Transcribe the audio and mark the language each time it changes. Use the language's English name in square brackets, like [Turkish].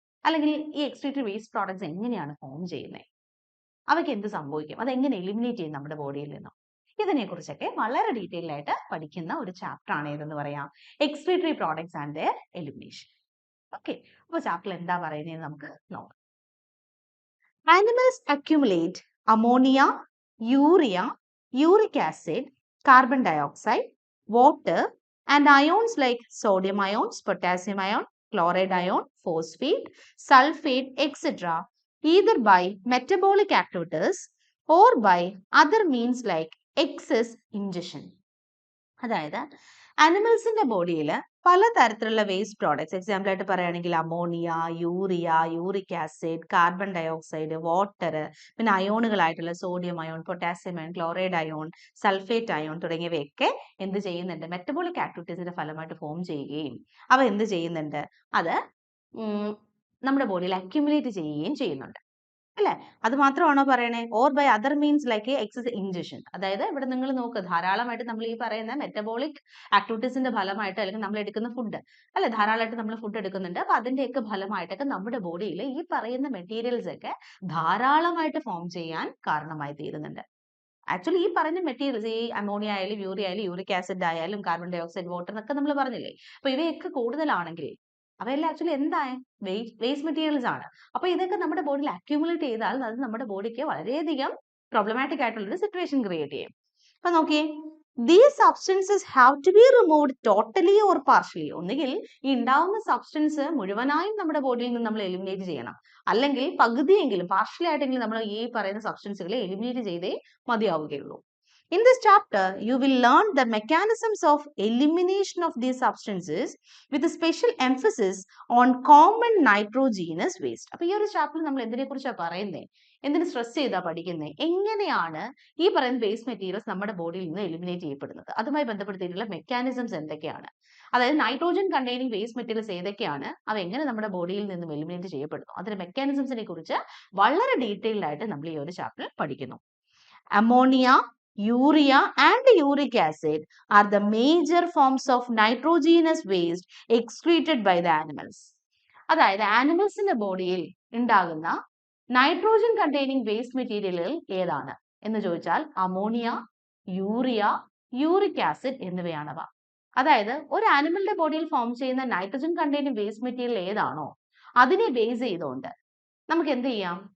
[Malayalam] അല്ലെങ്കിൽ ഈ excretory waste products എങ്ങനെയാണ് ഫോം ചെയ്യുന്നത്? അവയ്ക്ക് എന്ത് സംഭവിക്കും? അതെങ്ങനെ എലിമിനേറ്റ് ചെയ്യും നമ്മുടെ ബോഡിയിൽ നിന്നും? ഇതിനെ കുറിച്ചൊക്കെ വളരെ ഡീറ്റെയിൽ ആയിട്ട് പഠിക്കുന്ന ഒരു ചാപ്റ്റർ ആണ് ഏതെന്ന് പറയാം, excretory products and their elimination. Okay, അപ്പൊ ചാപ്റ്റർ എന്താ പറയുന്നത് നമുക്ക് നോക്കാം. [English] Animals accumulate ammonia, urea, uric acid, carbon dioxide, water, and ions like sodium ions, potassium ion, chloride ion, phosphate, sulfate, etc., either by metabolic activities or by other means like excess ingestion. [Malayalam] അതായത് ആനിമൽസിന്റെ ബോഡിയിൽ പലതരത്തിലുള്ള waste products, example ആയിട്ട് പറയുകയാണെങ്കിൽ ammonia, urea, uric acid, carbon dioxide, water, പിന്നെ അയോണുകളായിട്ടുള്ള sodium ion, potassium ion, chloride ion, sulphate ion തുടങ്ങിയവയൊക്കെ എന്ത് ചെയ്യുന്നുണ്ട്? Metabolic ആക്ടിവിറ്റീസിന്റെ ഫലമായിട്ട് ഫോം ചെയ്യുകയും അവ എന്ത് ചെയ്യുന്നുണ്ട്? അത് നമ്മുടെ ബോഡിയിൽ അക്യുമുലേറ്റ് ചെയ്യുകയും ചെയ്യുന്നുണ്ട്, അല്ലെ? അത് മാത്രമാണോ പറയണേ? [English] Or by other means like excess ingestion. [Malayalam] അതായത് ഇവിടെ നിങ്ങൾ നോക്ക്, ധാരാളമായിട്ട് നമ്മൾ ഈ പറയുന്ന മെറ്റബോളിക് ആക്ടിവിറ്റീസിന്റെ ഫലമായിട്ട്, അല്ലെങ്കിൽ നമ്മൾ എടുക്കുന്ന ഫുഡ്, അല്ലെ, ധാരാളമായിട്ട് നമ്മൾ ഫുഡ് എടുക്കുന്നുണ്ട്. അപ്പൊ അതിന്റെയൊക്കെ ഫലമായിട്ടൊക്കെ നമ്മുടെ ബോഡിയിൽ ഈ പറയുന്ന മെറ്റീരിയൽസ് ഒക്കെ ധാരാളമായിട്ട് ഫോം ചെയ്യാൻ കാരണമായി തീരുന്നുണ്ട്. ആക്ച്വലി ഈ പറഞ്ഞ മെറ്റീരിയൽസ്, ഈ അമോണിയ ആയാലും യൂറിയ ആയാലും യൂറിക് ആസിഡ് ആയാലും കാർബൺ ഡൈ ഓക്സൈഡ്, വാട്ടർ എന്നൊക്കെ നമ്മൾ പറഞ്ഞില്ലേ, അപ്പൊ ഇവയൊക്കെ കൂടുതലാണെങ്കിൽ അവയെല്ലാം ആക്ച്വലി എന്തായ വേസ്റ്റ് മെറ്റീരിയൽസ് ആണ്. അപ്പൊ ഇതൊക്കെ നമ്മുടെ ബോഡിയിൽ അക്യൂമുലേറ്റ് ചെയ്താൽ അത് നമ്മുടെ ബോഡിക്ക് വളരെയധികം പ്രോബ്ലമാറ്റിക് ആയിട്ടുള്ള ഒരു സിറ്റുവേഷൻ ക്രിയേറ്റ് ചെയ്യും. അപ്പൊ നോക്കിയേ, [English] these substances have to be removed totally or partially. [Malayalam] ഒന്നുകിൽ ഈ ഉണ്ടാവുന്ന സബ്സ്റ്റൻസ് മുഴുവനായും നമ്മുടെ ബോഡിയിൽ നിന്ന് നമ്മൾ എലിമിനേറ്റ് ചെയ്യണം, അല്ലെങ്കിൽ പകുതിയെങ്കിലും പാർഷ്യലി ആയിട്ടെങ്കിലും നമ്മൾ ഈ പറയുന്ന സബ്സ്റ്റൻസുകളെ എലിമിനേറ്റ് ചെയ്തേ മതിയാവുകയുള്ളൂ. [English] In this chapter, you will learn the mechanisms of elimination of these substances with a special emphasis on common nitrogenous waste. [Malayalam] അപ്പോൾ ഈ ഒരു ചാപ്റ്ററിൽ നമ്മൾ എന്തിനെ കുറിച്ചാണ് പറയുന്നത്? എന്തിനു സ്ട്രെസ് ചെയ്താ പഠിക്കുന്നത്? എങ്ങനെയാണ് ഈ പറയുന്ന വേസ്റ്റ് മെറ്റീരിയൽസ് നമ്മുടെ ബോഡിയിൽ നിന്ന് എലിമിനേറ്റ് ചെയ്യപ്പെടുന്നത്? അതുമായി ബന്ധപ്പെടുത്തിയിട്ടുള്ള മെക്കാനിസംസ് എന്തൊക്കെയാണ്? അതായത് നൈട്രോജൻ കണ്ടെയ്നിങ് വേസ്റ്റ് മെറ്റീരിയൽസ് ഏതൊക്കെയാണ്, അവ എങ്ങനെ നമ്മുടെ ബോഡിയിൽ നിന്നും എലിമിനേറ്റ് ചെയ്യപ്പെടുന്നു, അതിന്റെ മെക്കാനിസംസിനെ കുറിച്ച് വളരെ ഡീറ്റെയിൽഡ് ആയിട്ട് നമ്മൾ ഈ ഒരു ചാപ്റ്ററിൽ പഠിക്കുന്നു. [English] Ammonia, urea and uric acid are the major forms of nitrogenous waste excreted by the animals. [Malayalam] അതായത് ആനിമൽസിന്റെ ബോഡിയിൽ ഉണ്ടാകുന്ന നൈട്രോജൻ കണ്ടെയ്നിങ് വേസ്റ്റ് മെറ്റീരിയലുകൾ ഏതാണ് എന്ന് ചോദിച്ചാൽ അമോണിയ, യൂറിയ, യൂറിക് ആസിഡ് എന്നിവയാണവ. അതായത് ഒരു ആനിമലിന്റെ ബോഡിയിൽ ഫോം ചെയ്യുന്ന നൈട്രോജൻ കണ്ടെയ്നിങ് വേസ്റ്റ് മെറ്റീരിയൽ ഏതാണോ അതിനെ ബേസ് ചെയ്തുകൊണ്ട് നമുക്ക് എന്ത് ചെയ്യാം?